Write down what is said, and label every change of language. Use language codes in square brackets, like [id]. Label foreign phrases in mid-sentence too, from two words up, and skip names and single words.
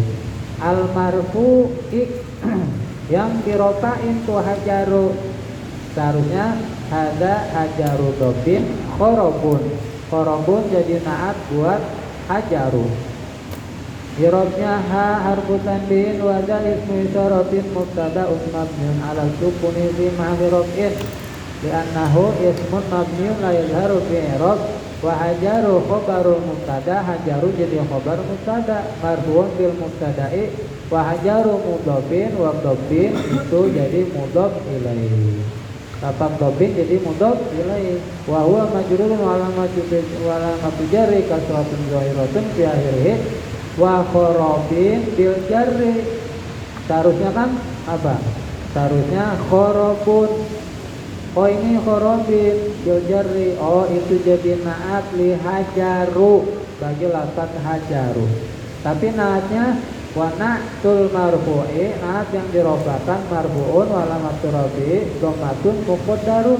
[ar] المرفوع [id] yang dirofa'in tu hajaru. Seharusnya ada [ar] حجر ضب خرب. [id] Khorobun jadi naat buat hajaru. Irobnya [ar] ها حرف تنبيه وذا اسم إشارة مبتدأ مبني على السكون في محل رفع لأنه اسم مبني لا يظهر في الإعراب وحجر خبر المبتدأ. Hajaru jadi خبر مبتدأ مرفوع بالمبتدأ وحجر مضاف وضب [id] itu jadi [ar] مضاف إليه. Lafaz dobin jadi مضاف إليه وهو مجرور وعلامة جره كسرة ظاهرة في آخره وخرب بالجر. [id] Seharusnya kan apa? Seharusnya khorobun. Oh ini khorobin jojari. Oh itu jadi naat [ar] لحجر [id] bagi lafaz hajaru. [ar] Tapi naatnya والنعت المرفوع, [id] naat yang dirofakan [ar] مرفوع وعلامة الرفع ضمة مقدرة.